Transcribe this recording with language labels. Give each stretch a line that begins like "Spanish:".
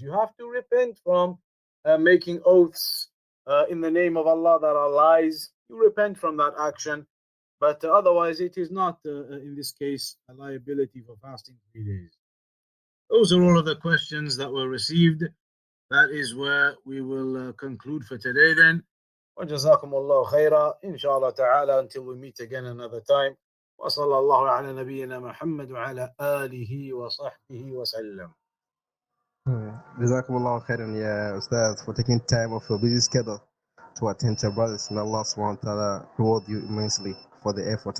English: You have to repent from making oaths in the name of Allah that are lies. You repent from that action, but otherwise it is not, in this case, a liability for fasting 3 days. Those are all of the questions that were received. That is where we will conclude for today then.
Arabic: وجزاكم الله خيرا إن شاء الله تعالى,
English: until we meet again another time.
Arabic: وصلى الله على نبينا محمد وعلى آله وصحبه وسلم. جزاكم الله خيرا يا
English: Ustadh for taking time off your busy schedule to attend to your brothers. May Allah subhanahu wa ta'ala reward you immensely for the effort.